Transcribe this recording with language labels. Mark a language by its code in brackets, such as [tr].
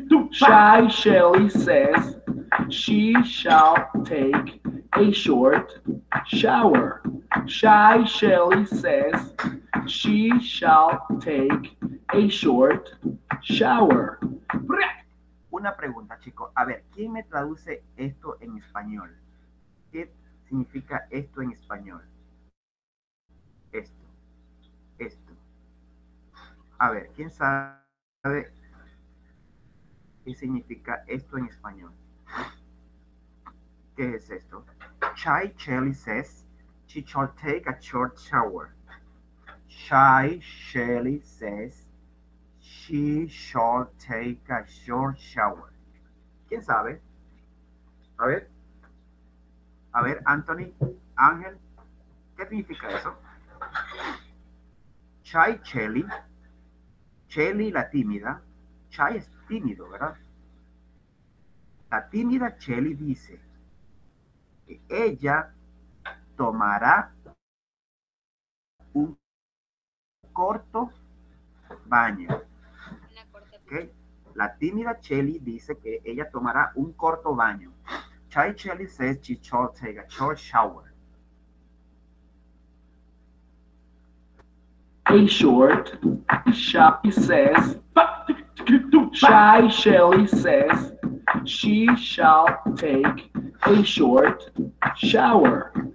[en] Shy Shelly says she shall take a short shower. Shy Shelly says she shall take a short shower. [es] Una pregunta, chicos. A ver, ¿quién me traduce esto en español? ¿Qué significa esto en español? Esto. Esto. A ver, ¿quién sabe qué significa esto en español? ¿Qué es esto? [en] Shy Shelly says she shall take a short shower. Shy Shelly says she shall take a short shower. [es] ¿Quién sabe? A ver. A ver, Anthony, Ángel, ¿qué significa eso? Shy Shelly. Shelly, la tímida. Shy es tímido, ¿verdad? La tímida Shelly dice que ella tomará un corto baño. ¿Okay? La tímida Shelly dice que ella tomará un corto baño. [en] Shy Shelly says she shall take a short shower. A short, Shy says, Shy Shelly says she shall take a short shower.